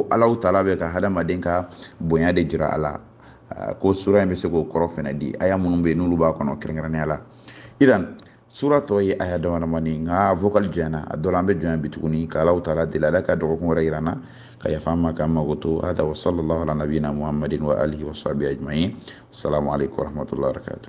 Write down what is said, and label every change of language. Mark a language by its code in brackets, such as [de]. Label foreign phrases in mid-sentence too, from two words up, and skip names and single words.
[bm] Alahu taala bɛ ka hadamaden ka bonya de jira a la ko sura in bɛ se k'o kɔrɔ fana di aya minnu bɛ yen n'olu b'a kɔnɔ kɛrɛnkɛrɛnnenya la idan sura tɔ ye aya damadamani nka vocal janyana a dɔ la an bɛ jɔnya bi tuguni ka Alahu taala deli Ala ka dɔgɔkun wɛrɛ yira an na ka yafa an ma k'an mago to hada [ar] وصلى الله على نبينا محمد وعلى آله وصحبه أجمعين السلام عليكم ورحمة الله وبركاته